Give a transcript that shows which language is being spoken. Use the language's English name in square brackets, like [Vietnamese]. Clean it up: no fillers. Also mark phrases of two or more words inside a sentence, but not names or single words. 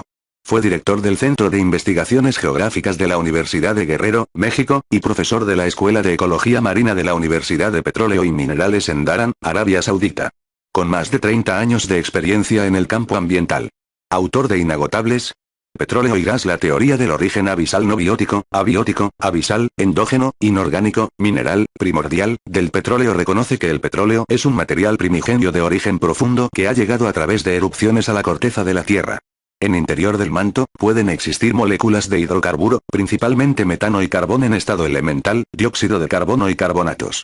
[Spanish] Fue director del Centro de Investigaciones Geográficas de la Universidad de Guerrero, México, y profesor de la Escuela de Ecología Marina de la Universidad de Petróleo y Minerales en Daran, Arabia Saudita. Con más de 30 años de experiencia en el campo ambiental. Autor de Inagotables. Petróleo y gas. La teoría del origen abisal no biótico, abiótico, abisal, endógeno, inorgánico, mineral, primordial, del petróleo reconoce que el petróleo es un material primigenio de origen profundo que ha llegado a través de erupciones a la corteza de la Tierra. En interior del manto, pueden existir moléculas de hidrocarburo, principalmente metano y carbón en estado elemental, dióxido de carbono y carbonatos.